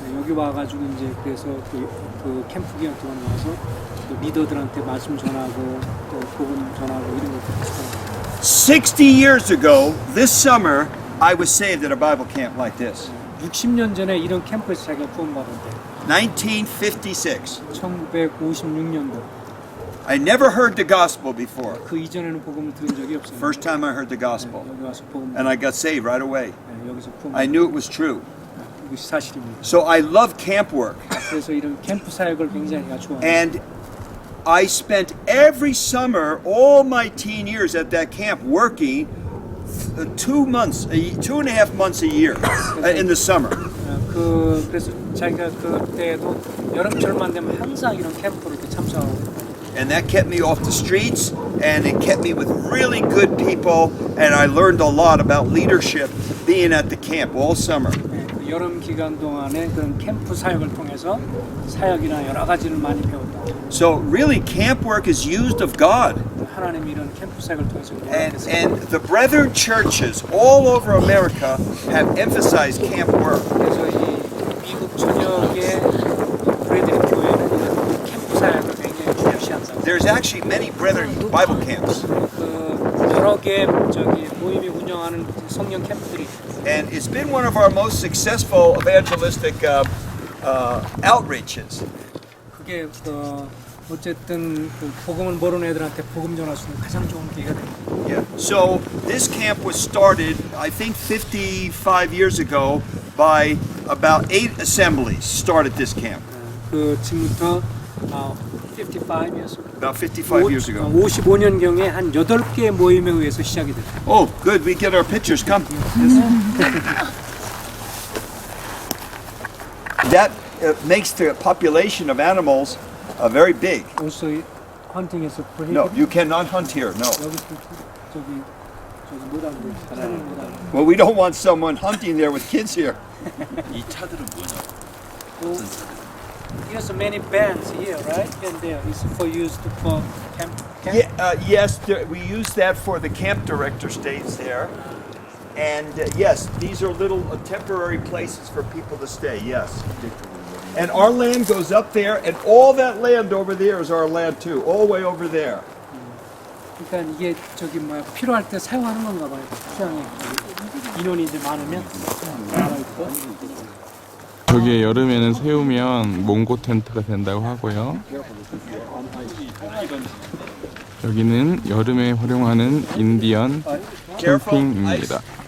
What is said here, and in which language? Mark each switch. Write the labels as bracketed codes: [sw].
[ko] 여기 와가지고 이제 그래서 그 캠프 기간 동안 와서 또 리더들한테 말씀 전하고 또 복음 전하고 이런 것들 하고. [en] 60 years ago, this summer, I was saved at a Bible camp like this. [ko] 60년 전에 이런 캠프에서 자기가 구원받았대. [en] 1956. [ko] 1956년도. [en] I never heard the gospel before. [ko] 그 이전에는 복음을 들은 적이 없어요. [en] First time I heard the gospel. [ko] 여기 와서 복음. [en] And I got saved right away. [ko] 여기서 구원. [en] I knew it was true. [ko] 이것이 사실입니다. [en] So I love camp work. [ko] 그래서 이런 캠프 사역을 굉장히 좋아해요. [en] And I spent every summer, all my teen years at that camp working 2 months, 2.5 months a year in the summer. [ko] 그래서 자기가 그때도 여름철만 되면 항상 이런 캠프를 이렇게 참석하고. [en] And that kept me off the streets, and it kept me with really good people, and I learned a lot about leadership being at the camp all summer. [ko] 그 여름 기간 동안에 그런 캠프 사역을 통해서 사역이나 여러 가지를 많이 배웠다. [en] So really, camp work is used of God. [ko] 하나님이 이런 캠프 사역을 통해서 [en] And the brethren churches all over America have emphasized camp work. [ko] 그래서 이 미국 전역의 브레드리 교회는 이런 캠프 사역을 굉장히 중시한다. [en] There's actually many brethren Bible camps. [ko] 그 여러 개 저기 모임이 운영하는 성령 캠프들이. [en] And it's been one of our most successful evangelistic outreaches. [ko] 그게 어쨌든 그 복음을 모르는 애들한테 복음 전할 수 있는 가장 좋은 기회가 됩니다. [en] Yeah. So this camp was started, I think, 55 years ago by about 8 assemblies. Started this camp [ko] 그 지금부터 [en] 55years about 55 years ago. [ko] 55년경에 한 8개 모임에 의해서 시작이 됐다. [en] Oh, good. We get our pictures. Come. That makes the population of animals very big. Also hunting에서 No, you cannot hunt here. No. [ko] 여기 저기 못하는데 사람은 못하는. [en] Well, we don't want someone hunting there with kids here. [ko] 이 차들은 뭐냐? [en] There's many bands here, right? And there is for use for camp. Yeah, yes, we use that for the camp director stays there. And yes, these are little temporary places for people to stay, yes. And our land goes up there, and all that land over there is our land too, all the way over there. [ko] 그러니까 이게 저기 뭐야 필요할 때 사용하는 건가 봐요. 수양에 인원이 이제 많으면 나와 있고. 여기에 여름에는 세우면 몽고 텐트가 된다고 하고요. 여기는 여름에 활용하는 인디언 캠핑입니다.